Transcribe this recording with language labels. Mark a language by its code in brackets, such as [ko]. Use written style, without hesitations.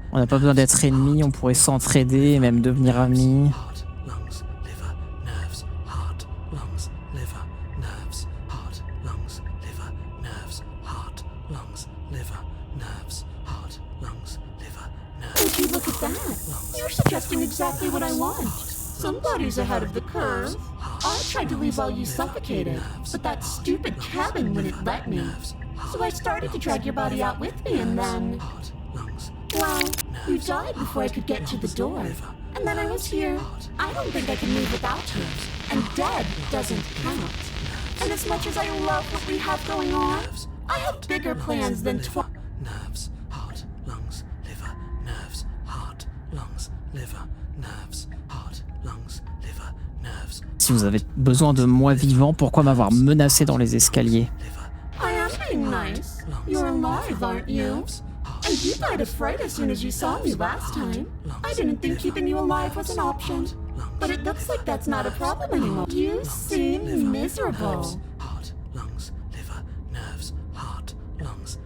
[fr] On n'a pas besoin d'être ennemis, on pourrait s'entraider et même devenir amis. [en] Heart, lungs, liver, nerves, heart, lungs, liver, nerves, heart, lungs, liver, nerves, heart, lungs, liver, nerves, heart, lungs, liver, nerves. Would you look at that? You're suggesting exactly what I want. Somebody's ahead of the curve. I tried to leave while you suffocated, but that stupid cabin wouldn't let me. So I started to drag your body out with me, and then... Well, you died before I could get to the door. And then I was here. I don't think I can move without you. And dead doesn't count. And as much as I love what we have going on, I have bigger plans than Nerves, heart, lungs, liver, nerves, heart, lungs, liver, nerves, heart, lungs, liver, nerves. [fr] Si vous avez besoin de moi vivant, pourquoi m'avoir menacé dans les escaliers? [en] I am being nice. You're alive, aren't you? And you died of fright as soon as you saw me last time. I didn't think keeping you alive was an option. But it looks like that's not a problem anymore. You seem miserable. Heart, lungs, liver, nerves, heart, lungs,